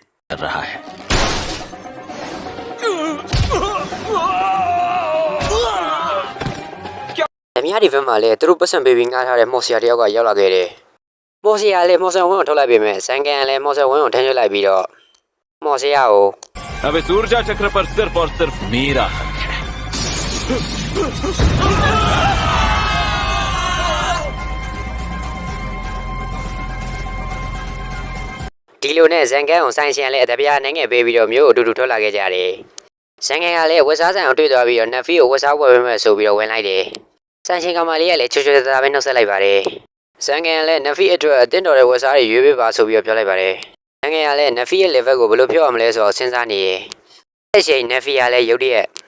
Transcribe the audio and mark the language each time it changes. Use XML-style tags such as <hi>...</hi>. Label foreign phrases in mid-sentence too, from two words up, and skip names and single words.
<my>ဓမြဒီဘက်မှာလည်းသူတို့ပတ်စံပေးပြီးငှားထားတဲ့မော်ဆီယာတယောက်ကရောက်လာခဲ့တယ်မော်ဆီယာလည်းမော်ဆန်ဝင်းကိုထုတ်လိုက်ပေးမယ်ဇန်ကန်လည်းမော်ဆန်ဝင်းကိုထမ်းရွက်လိုက်ပြီးတော့မော်ဆီယာကို</my> <hi>अब इस ऊर्जा चक्र पर सिर्फ और सिर्फ मेरा हक है</hi> <my>ဒီလိုနဲ့ဇန်ကန်ကိုဆိုင်ရှင်လည်းအတပြားနိုင်ငယ်ပေးပြီးတော့မျိုးအတူတူထွက်လာခဲ့ကြတယ်ဇန်ကန်ကလည်းဝက်စားဆိုင်ကိုတွေ့သွားပြီးတော့နက်ဖီကိုဝက်စားဝယ်ပေးမယ်ဆိုပြီးတော့ဝင်လိုက်တယ်ဆိုင်ရှင်ကမလေးကလည်းချွတ်ချွတ်သားပဲနှုတ်ဆက်လိုက်ပါတယ်ဇန်ကန်လည်းနက်ဖီအတွက်အတင်းတော်တဲ့ဝက်စားတွေရွေးပေးပါဆိုပြီးတော့ပြောလိုက်ပါတယ်ဇန်ကန်ကလည်းနက်ဖီရဲ့ level ကိုဘယ်လိုပြောရမလဲဆိုတော့စဉ်းစားနေတယ်အဲ့ချိန်နက်ဖီကလည်းရုတ်တရက်</my>